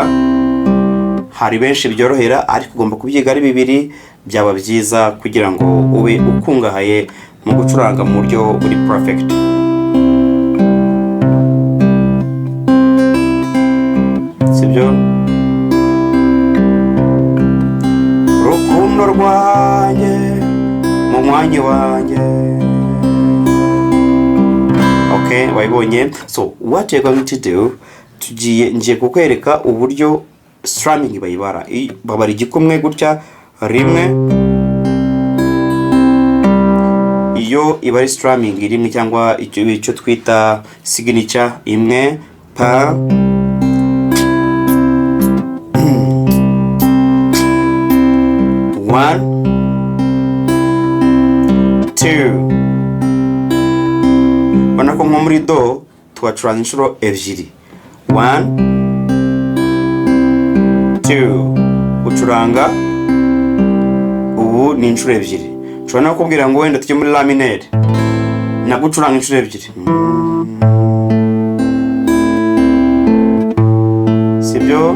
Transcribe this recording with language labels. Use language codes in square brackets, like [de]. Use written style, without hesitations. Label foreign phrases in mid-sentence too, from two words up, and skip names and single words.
[rw] Hari benshi byorohera, ariko ugomba kubyiga ari bibiri, byaba byiza kugira ngo ube ukungahaye mu gucuranga mu buryo buri perfect, sibyo. Rukundo rwanjye mu mwanya wanjye. Okay, wayibonye. [en] So what you're going to do, [rw] ngiye kukwereka uburyo strumming bayibara. Babara igikumwe gutya, rimwe. Iyo ibari strumming rimwe cyangwa icyo twita signature imwe, [en] pa, one, two. [rw] Bana ko nko muri do twacuranga inshuro ebyiri. 1, 2. Ucuranga ubu ni inshuro ebyiri. Nshobora no kubwira ngo wenda tujye muri [fr] la mineur, [rw] nagucuranga inshuro ebyiri, sibyo.